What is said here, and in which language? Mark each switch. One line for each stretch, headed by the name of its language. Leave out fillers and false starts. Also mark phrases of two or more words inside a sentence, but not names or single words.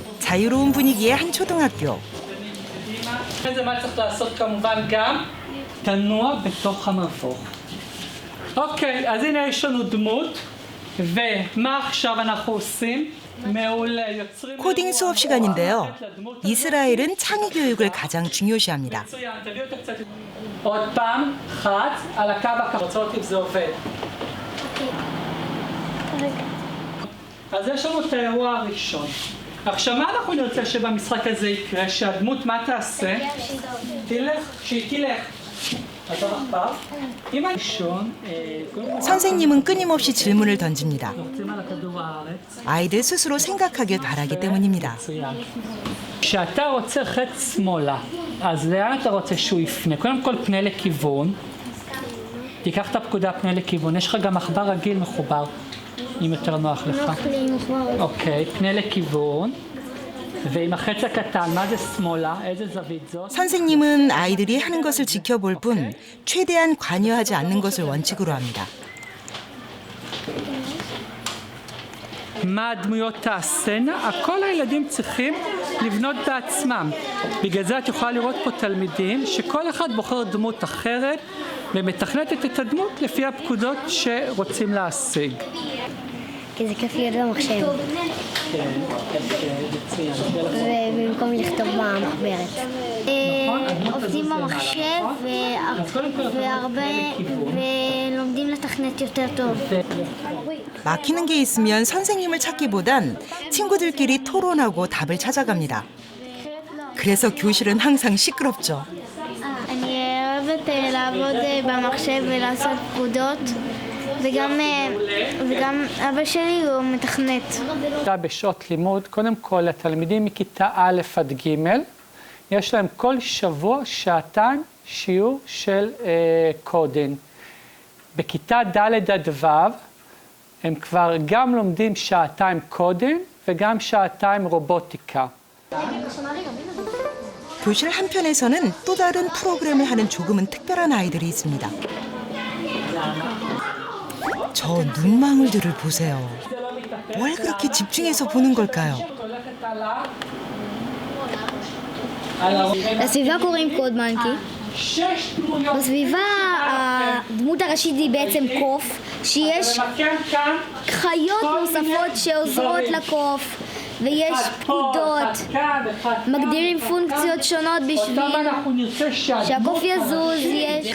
Korean: 자유로운 분위기의 한 초등학교.
Hebrew: זה מה צריך לעשות כמובן גם תנוע בתוך המבוך. אוקיי, אז הנה יש לנו דמות, ומה עכשיו אנחנו עושים? מעולה, יוצרים...
Korean: 코딩 수업 시간인데요. 이스라엘은 창의 교육을 가장 중요시합니다.
Hebrew: מצוין, תביא אותה קצת... עוד פעם, אחת, על הקו הכחול. רוצה אותי וזה עובד. אז יש לנו את האירוע הראשון. עכשיו, מה אנחנו נרצה שבמשחק הזה יקרה? שהדמות מה תעשה? שהיא תלך. אז המחבר. אם הראשון...
Korean: 선생님은 끊임없이 질문을 던집니다. 아이들 스스로 생각하길 바라기 때문입니다.
Hebrew: כשאתה רוצה חץ שמאלה, אז לאן אתה רוצה שהוא יפנה? קודם כל פנה לכיוון. תיקח את הפקודה פנה לכיוון. יש לך גם מחבר רגיל מחובר, אם יותר נוח לך. נוח לי עם מחבר. אוקיי, פנה לכיוון. ועם החץ הקטן, מה זה שמאלה? איזה זווית זאת?
Korean: 선생님은 아이들이 하는 것을 지켜볼 뿐 최대한 관여하지 않는 것을 원칙으로 합니다.
Hebrew: מה הדמויות תעשנה? הכל הילדים צריכים לבנות בעצמם. בגלל זה את יכולה לראות פה תלמידים שכל אחד בוחר דמות אחרת ומתכנתת את הדמות לפי הפקודות שרוצים להשיג. כי זה כיף להיות במחשב. ובמקום לכתוב במחברת. עובדים במחשב ולומדים לתכנת יותר טוב.
Korean: 막히는 게 있으면 선생님을 찾기보단 친구들끼리 토론하고 답을 찾아갑니다. 그래서 교실은 항상 시끄럽죠.
Hebrew: אני אוהבת לעבוד במחשב ולעשות פקודות. וגם אבא שלי הוא מתכנת. בשעות לימוד, קודם כל לתלמידים מכיתה א' עד ג' יש להם כל שבוע שעתיים שיעור של קודינג. בכיתה ד' עד ו' הם כבר גם לומדים שעתיים קודינג וגם שעתיים רובוטיקה.
Korean: 교실 한편에서는 또 다른 프로그램을 하는 조금은 특별한 아이들이 있습니다. 저 눈망울들을 보세요. 뭘 그렇게 집중해서 보는 걸까요?
Hebrew: לסביבה קוראים קוד מנקי. בסביבה הדמות הראשית היא בעצם קוף, שיש חיות נוספות שעוזרות לקוף, ויש פקודות, מגדירים פונקציות שונות בשביל שהקוף יזוז, יש...